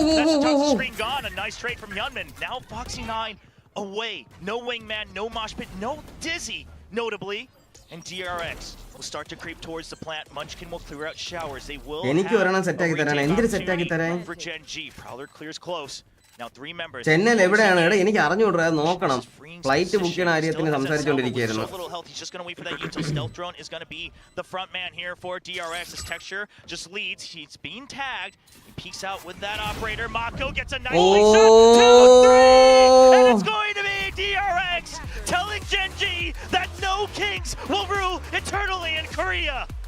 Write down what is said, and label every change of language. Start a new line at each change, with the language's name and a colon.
English: That's the touch screen gone. A nice trade from Yunman. Now Foxy9 away. No wingman, no mosh pit, no Dizzy, notably. And DRX will start to creep towards the plant. Munchkin will clear out showers. They will have a retake opportunity for Gen.G. Prowler clears close. Now 3 members.
Malayalam: ചെന്നൈയിൽ എവിടെയാണ് എടാ എനിക്ക് അറിഞ്ഞുകൂടാ നോക്കണം flight book ചെയ്യുന്ന കാര്യത്തിന് സംസാരിച്ചുകൊണ്ടിരിക്കുകയായിരുന്നു
English: He's just going to wait for that util. Stealth drone is going to be the front man here for DRX. His texture just leads. He's being tagged. He peeks out with that operator. Mako gets a nice shot. 2-3, and it's going to be DRX telling Gen.G that no kings will rule eternally in Korea.